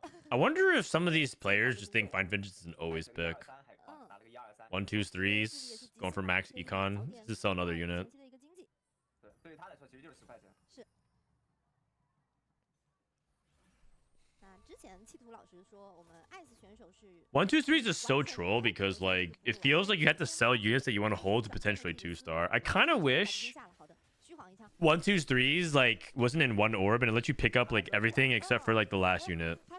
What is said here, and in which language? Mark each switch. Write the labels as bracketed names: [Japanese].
[English] I wonder if some of these players just think find vintage is an always pick. 1, 2, 3s, going for max econ. This is still another unit. [Chinese] 对于他来说，其实就是10块钱。是。那之前企图老师说，我们艾斯选手是 [English] 1, 2, 3s is so troll because like it feels like you have to sell units that you want to hold to potentially 2-star. I kind of wish 1, 2, 3s like wasn't in one orb and it lets you pick up like everything except for like the last unit.